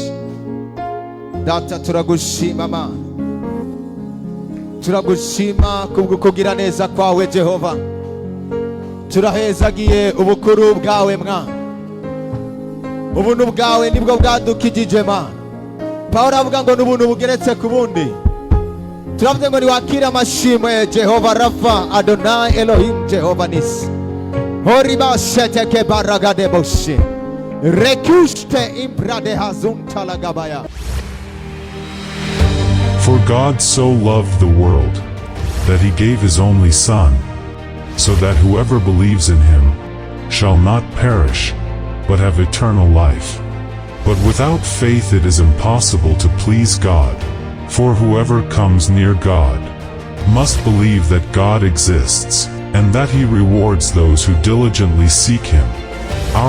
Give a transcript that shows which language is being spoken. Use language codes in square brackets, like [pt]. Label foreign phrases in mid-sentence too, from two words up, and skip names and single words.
[rw] Data turagushima Mana, turagushima kubw'ukugira neza kwawe Jehova, turahezagiye ubukuru bwawe Mwana, ubuntu bwawe nibwo bwadukijije Mana. Pawulo avuga ngo n'ubuntu bugeretse ku bundi. Turavuze ngo niwakire amashimwe Jehova Rafa, Adonai Elohim, Jehova Nisi. Horiba sheteke baragade boshe rekushte imprade hazunta lagabaya. [en] For God so loved the world that he gave his only Son, so that whoever believes in him shall not perish, but have eternal life. But without faith it is impossible to please God, for whoever comes near God must believe that God exists, and that he rewards those who diligently seek him.